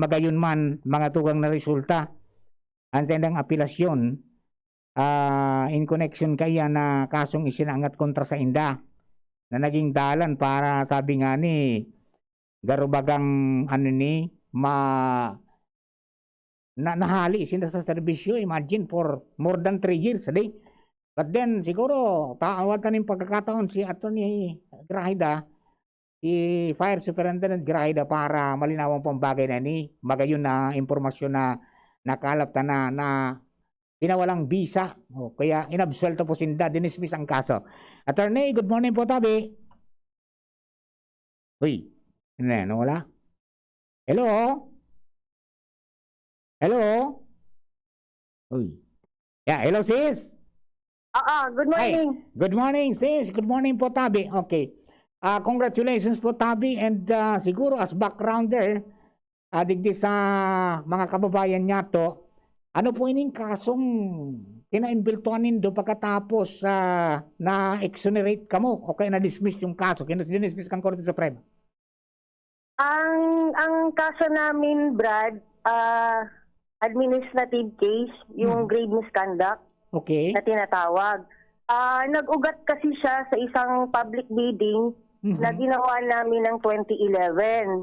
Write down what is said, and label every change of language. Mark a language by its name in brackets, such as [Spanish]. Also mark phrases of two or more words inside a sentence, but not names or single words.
[Bikol] magayon man, mga tugang, na resulta ang tendang apilasyon [English] in connection [Bikol] kaya na kasong isinangat kontra sa inda na naging dalan para, sabi nga ni garubagang nahali sinda sa serbisyo, [English] imagine, for more than 3 years. But then [Bikol] siguro taawatan ng pagkakataon si Attorney Graida, si Fire Superintendent Graida, para malinawan pong bagay na magayon na impormasyon na nakalap na pinawalang bisa. Kaya inabsuelto po sinda, dinismiss ang kaso. Attorney, [English] good morning [Bikol] po tabi. Uy, wala? [English] Hello? Hello? Uy. Yeah, hello sis? Good morning. Hi. Good morning sis, good morning [Bikol] po tabi. [English] Okay. Congratulations [Bikol] po tabi, and siguro [English] as backgrounder, [Bikol] digdi sa mga kababayan niya to, ano po ining kasong kinaimbeltuan nindo pagkatapos na-exonerate ka mo o kaya na-dismiss yung kaso, kina-dismiss kang Korte Suprema? [Filipino] Ang kaso namin, Brad, [English] administrative case, [Filipino] yung [English] grave misconduct Okay. [Filipino] na tinatawag. Nag-ugat kasi siya sa isang [English] public bidding [Filipino] na ginawa namin ng 2011.